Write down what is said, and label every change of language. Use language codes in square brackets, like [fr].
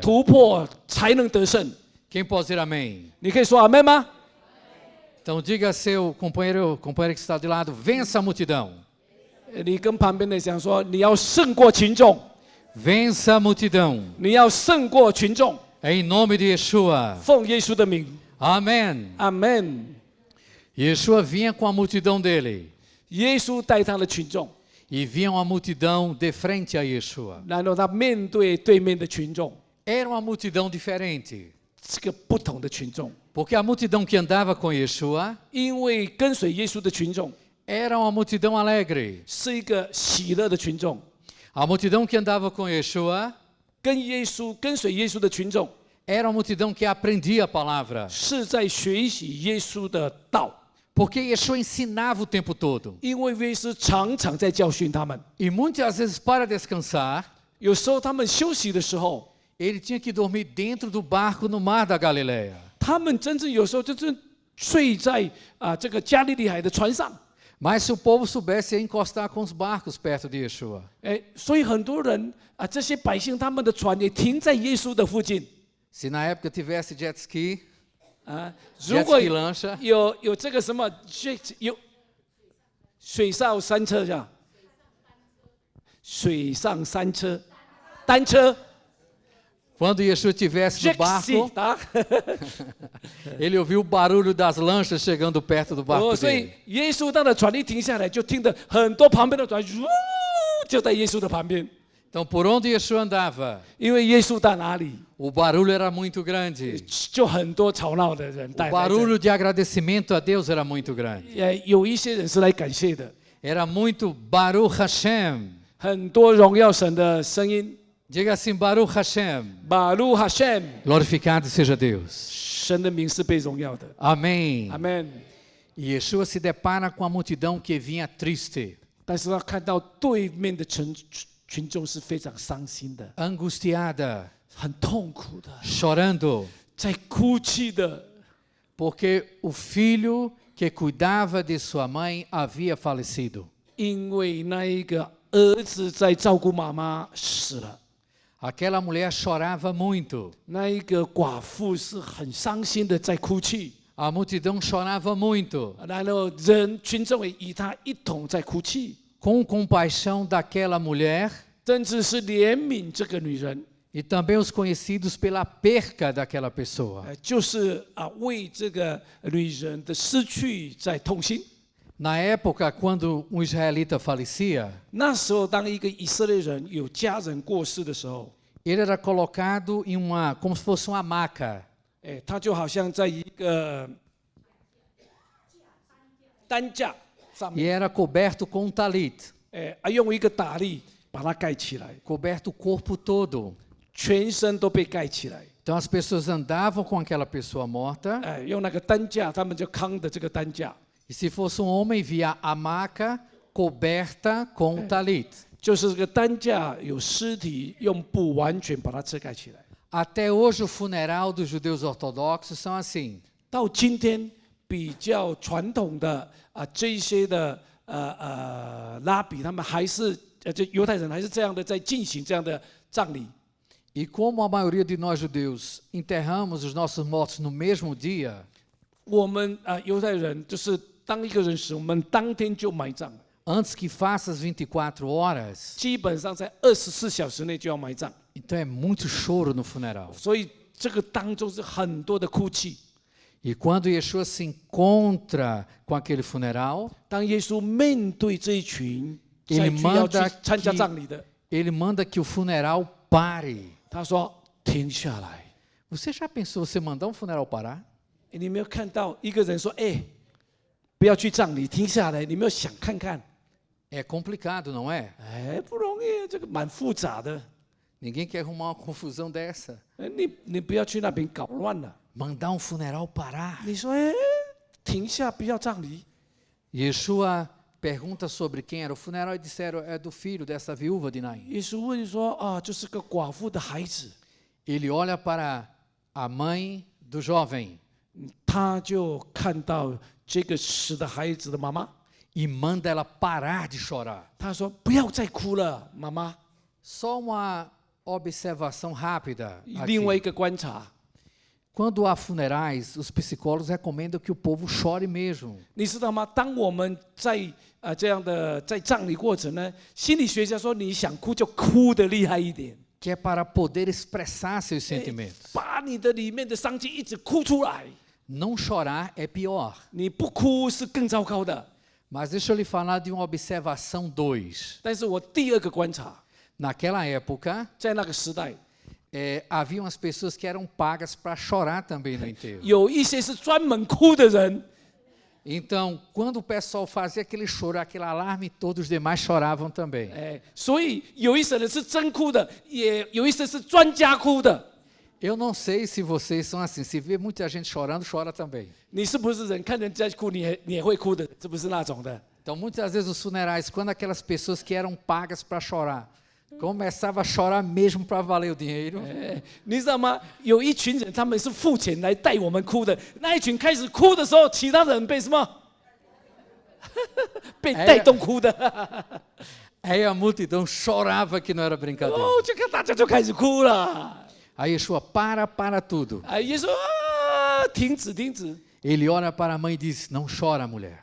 [zh] 突破，才能得胜。 [pt] Quem pode dizer amém? [zh] 你可以说阿门吗？ [pt] Então diga a seu companheiro que está de lado, vença a multidão. [zh] 你跟旁边的讲说，你要胜过群众， [pt] Vença a multidão. [zh] 你要胜过群众， [pt] Em nome de Yeshua. [zh] 奉耶稣的名， [pt] Amém. [zh] 阿门。 [pt] Yeshua vinha com a multidão dele. [zh] 耶稣带他的群众， [pt] E vinha uma multidão de frente a Yeshua. [zh] 然后他面对对面的群众， [pt] Era uma multidão diferente. [zh] 是个不同的群众， [pt] Porque a multidão que andava com Yeshua [zh] 因为跟随耶稣的群众 [pt] era uma multidão alegre. [zh] 是一个喜乐的群众， [pt] A multidão que andava com Yeshua [zh] 跟随耶稣的群众 [pt] era uma multidão que aprendia a palavra. [zh] 是在学习耶稣的道， [pt] Porque Yeshua ensinava o tempo todo. [zh] 因为耶稣常常在教训他们， [pt] E muitas vezes, para descansar, [zh] 有时候他们休息的时候， [pt] ele tinha que dormir dentro do barco no mar da Galileia. [zh] 他们真正有时候就是睡在这个加利利海的船上， [pt] Mas se o povo soubesse, ia encostar com os barcos perto de Yeshua. [zh] 所以很多人这些百姓他们的船也停在耶稣的附近 [pt] Se na época tivesse jet ski, [zh] 如 [pt] jet [zh] 果 [pt] ski lancha, [zh] 有这个什么有水上三车是吧？水上三车，单车 [pt] Quando Yeshua estivesse no barco, tá？ ele ouviu o barulho das lanchas chegando perto do barco [zh] 所以 [pt] dele. [zh] 耶稣当的船一停下来，就听得很多旁边的船，就在耶稣的旁边， [pt] Então, por onde Yeshua andava, [zh] 因为耶稣到哪里， [pt] o barulho era muito grande. [zh] 就很多吵闹的人 [pt] O [zh] 带来。 [pt] barulho de agradecimento a Deus era muito grande. [zh] 有一些人是来感谢的， [pt] Era muito Baruch Hashem. [zh] 很多荣耀神的声音。 [pt] Diga assim, Baruch Hashem. [zh] 巴鲁哈sem， [pt] Glorificado seja Deus. [zh] 神的名是被荣耀的。 [pt] Amém. [zh] 阿门。 [pt] E Yeshua se depara com a multidão que vinha triste, [zh] 但是他看到对面的群众是非常伤心的， [pt] angustiada, [zh] 很痛苦的， [pt] chorando, [zh] 在哭泣的， [pt] porque o filho que cuidava de sua mãe havia falecido. [zh] 因为那一个儿子在照顾妈妈死了。 [pt] Aquela mulher chorava muito. [zh] 那一个寡妇是很伤心的，在哭泣。 [pt] A multidão chorava muito, [zh] 然后群众也与他一同在哭泣， [pt] com compaixão daquela mulher [zh] 甚至是怜悯这个女人， [pt] e também os conhecidos pela perca daquela pessoa. [zh] 就是为这个女人的失去在痛心。 [pt] Na época, quando um israelita falecia, [zh] 那时候，当一个以色列人有家人过世的时候， [pt] ele era colocado em como se fosse uma maca. [zh] 他就好像在一个担架上 [pt] E [zh] 面， [pt] era coberto com um talit, [zh] 用一个打力把它盖起来， [pt] coberto o corpo todo. [zh] 全身都被盖起来。 [pt] Então as pessoas andavam com aquela pessoa morta, [zh] 用那个担架，他们就扛着这个担架， [pt] e se fosse um homem, via a maca coberta com um talit. [zh] 就是这个担架有尸体，用布完全把它遮盖起来。 [pt] Até hoje o funeral dos judeus ortodoxos são assim. [zh] 到今天比较传统的这一些的拉比，他们还是这犹太人还是这样的在进行这样的葬礼。 [pt] E como a maioria de nós judeus enterramos os nossos mortos no mesmo dia, [zh] 我们犹太人就是当一个人死，我们当天就埋葬， [pt] antes que faça as 24 horas, [zh] 基本上在24小时内就要埋葬， [pt] então é muito choro no funeral. [zh] 所以这个当中是很多的哭泣。 [pt] E quando Yeshua se encontra com aquele funeral, [zh] 当耶稣面对这一群 [pt] Ele [zh] 要去 [pt] manda [zh] 参加 [pt] que- [zh] 葬礼的， [pt] ele manda que o funeral pare. [zh] 他说停下来。 [pt] Você já pensou você mandar um funeral parar? [zh] 你没有看到一个人说：“不要去葬礼，停下来。”你没有想看看？ [pt] É complicado, não é? [zh] 不容易，这个蛮复杂的。 [pt] Ninguém quer arrumar uma confusão dessa. [zh] 你不要去那边搞乱了。 [pt] Mandar um funeral parar. [zh] 你说：“停下，不要葬礼。” [pt] Yeshua pergunta sobre quem era o funeral e disseram é do filho dessa viúva de Naim. [zh] 耶稣问说：“就是个寡妇的孩子。” [pt] Ele olha para a mãe do jovem [zh] 他就看到这个死的孩子的妈妈， [pt] e manda ela parar de chorar. [zh] 他说：“不要再哭了，妈妈。 [pt] Só uma observação rápida. ” [zh] 另外一 [pt] Aqui. [zh] 个观察， [pt] Quando há funerais, os psicólogos recomendam que o povo chore mesmo. [zh] 你知道吗？当我们在这样的在葬礼过程呢，心理学家说，你想哭就哭得厉害一点， [pt] Que é para poder expressar seus sentimentos. [zh] 把你的里面的伤心一直哭出来。 [pt] Não chorar é pior. [zh] 你不哭是更糟糕的。 [pt] Mas deixa eu lhe falar de uma observação 2. [zh] 但是我第二个观察， [pt] Naquela época, [zh] 在那个时代， [pt] haviam as pessoas que eram pagas para chorar também no enterro. [zh] 有一些是专门哭的人。 [pt] Então, quando o pessoal fazia aquele choro, aquele alarme, todos os demais choravam também. [zh] 所以有一些人是真哭的，也有一些是专家哭的。 [pt] Eu não sei se vocês são assim. Se vê muita gente chorando, chora também. [zh] 你是不是人看人家哭，你也会哭的？是不是那种的？ [pt] Então, muitas vezes os funerais, quando aquelas pessoas que eram pagas para chorar, começavam a chorar mesmo para valer o dinheiro. [zh] 你知道吗？有一群人，他们是付钱来带我们哭的。那一群开始哭的时候，其他人被什么？被带动哭的。 [pt] Aí a multidão chorava que não era brincadeira. [zh] 这个大家就开始哭了。 [pt] Aí Yeshua para tudo. [zh] 耶稣停止，停止。 [pt] Ele olha para a mãe e diz, não chora, mulher.